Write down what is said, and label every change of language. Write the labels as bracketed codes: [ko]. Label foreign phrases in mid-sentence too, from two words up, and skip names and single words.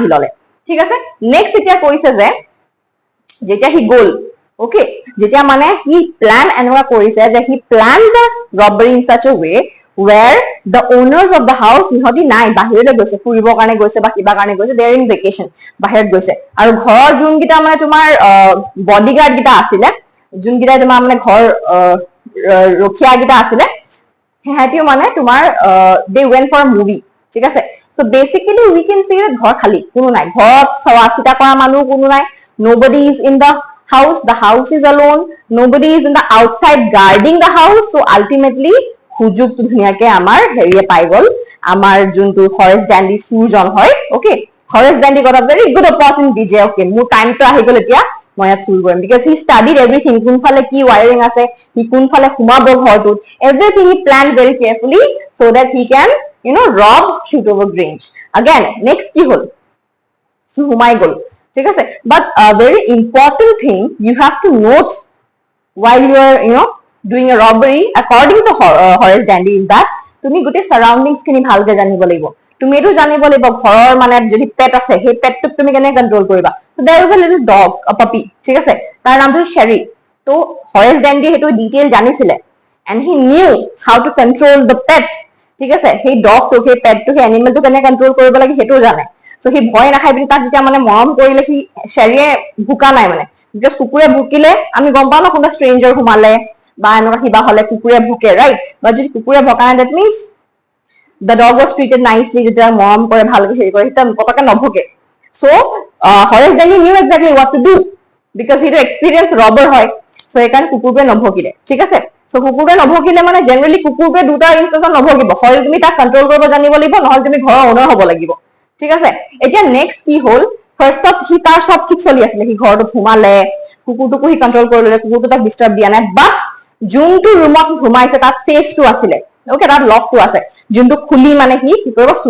[as] ললে ঠিক আছে নেক্সট এতিয়া কৈছে যে যেতিয়া হি গ'ল okay যেতিয়া মানে [en] he plan [as] এনেকুৱা কৰিছে যে [en] he plan the robbery in such a way where the owners of the house [as] ইহতি নাই বাহিৰলৈ গৈছে ফুৰিবৰ কাৰণে গৈছে বা কিবা কাৰণে গৈছে [en] they are in vacation [as] বাহিৰত গৈছে আৰু ঘৰৰ যোন গিটা মানে তোমাৰ বডিগাৰ্ড গিটা আছিলে যোন গিটা তোমাৰ মানে ঘৰ ৰখিয়া গিটা আছিলে হেহাতিও মানে তোমাৰ [en] they went for a movie [as] ঠিক আছে [en] so basically we can say that [as] ঘৰ খালি কোনো নাই ঘৰত সৱাচিতা কৰা মানুহ কোনো নাই [en] nobody is in the house is alone nobody is in the outside guarding the house so ultimately [as] হুজুকটো ধুনিয়াকে আমাৰ হেৰিয়ে পাই গল আমাৰ যোনটো হৰেশ ডেন্ডি চুৰজন হয় ওকে হৰেশ ডেন্ডি [en] got a very good opportunity [as] যে ওকে মোৰ টাইমটো আহি গল এতিয়া মই ইয়াত চুৰ কৰিম [en] because he studied everything [as] কোনফালে কি [en] wiring আছে he [as] কোনফালে সোমাব ঘৰটোত [en] everything he planned very carefully so that he can rob shoot over Grange again next [as] কি হল সোমাই গল ঠিক আছে [en] but a very important thing you have to note while you are doing a robbery according to Horace Dandy is that [as] তুমি গোটে সাৰাউন্ডিংস খিনি ভালকে জানিব লাগিব তুমি এটো জানিব লাগিব ঘৰৰ মানে যদি পেট আছে সেই পেটটোক তুমি কেনে কন্ট্ৰোল কৰিবা [en] so there was a little dog a puppy [as] ঠিক আছে তাৰ নামটো Sherry তো Horace Dandy হেতু ডিটেইল জানিছিলে [en] and he knew how to control the pet [as] ঠিক আছে সেই ডগটো সেই পেটটো সেই এনিমেলটো কেনে কন্ট্ৰোল কৰিব লাগে হেতু জানে [en] so he [as] ভয় নাখাই পিনি তাক যেতিয়া মানে মৰম কৰিলে সি Sherryয়ে ভুকা নাই মানে because কুকুৰে ভুকিলে আমি গম পাও না কোনটা stranger ঘুমালে বা এনেকুৱা কিবা হলে কুকুৰে ভুকে ৰাইট বা যদি কুকুৰে ভকা নাই [en] that means the dog was treated nicely [as] যেতিয়া মৰম কৰে ভালকে হেৰি কৰে এটা পতকে নভকে [en] so Horace Dandy knew exactly what to do because he was experienced robber [as] হয় so এইকাৰণে কুকুৰটোৱে নভকিলে ঠিক আছে so কুকুৰটোৱে নভকিলে মানে জেনাৰেলি কুকুৰটোৱে দুটা ইনষ্টেন্সত নভকিব হয় তুমি তাক কন্ট্ৰোল কৰিব জানিব লাগিব নহলে তুমি ঘৰৰ ওনাৰ হ'ব লাগিব ঠিক আছে এতিয়া নেক্সট কি হল ফাৰ্ষ্টত হি তাৰ সব ঠিক চলি আছিল হি ঘৰটোত সোমালে কুকুৰটোকো হি কন্ট্ৰোল কৰিলে কুকুৰটো তাক ডিস্টার্ব দিয়া নাই বাট যোনটো ৰুমত ঘুমাইছে তাত সেফটো আছিল ওকে তাত লকটো আছে যোনটো খুলি মানে হি কি কৰিব চুৰ